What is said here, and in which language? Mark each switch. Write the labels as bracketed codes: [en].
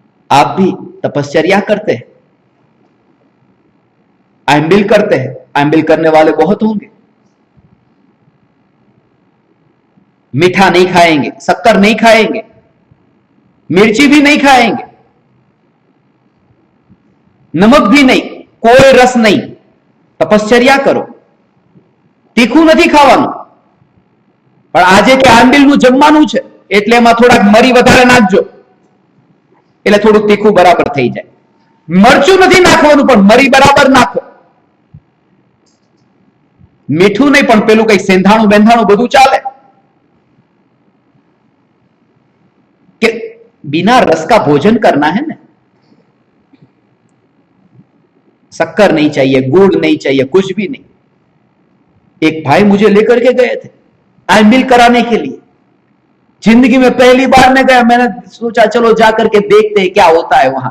[hi] आप भी तपस्या करते हैं, आइंबिल करते हैं, आइंबिल करने वाले बहुत होंगे। मीठा नहीं खाएंगे, शक्कर नहीं खाएंगे, मिर्ची भी नहीं खाएंगे, नमक भी नहीं, कोई रस नहीं। तपस्या करो, [gu] तीखું નથી ખાવાનું, પણ આજે કે આંબીલનું જમવાનું છે એટલે એમાં થોડાક મરી વધારે નાખજો, એટલે થોડું તીખું બરાબર થઈ જાય। મરચું નથી નાખવાનું, પણ મરી બરાબર નાખો। મીઠું નહીં, પણ પેલું કઈ સેંધાણું બેંધાણું બધું ચાલે। [hi] कि बिना रस का भोजन करना है ना। शक्कर नहीं चाहिए, गुड़ नहीं चाहिए, कुछ भी नहीं। एक भाई मुझे लेकर के गए थे आइंबिल कराने के लिए। जिंदगी में पहली बार मैं गया, मैंने सोचा चलो जाकर के देखते हैं क्या होता है।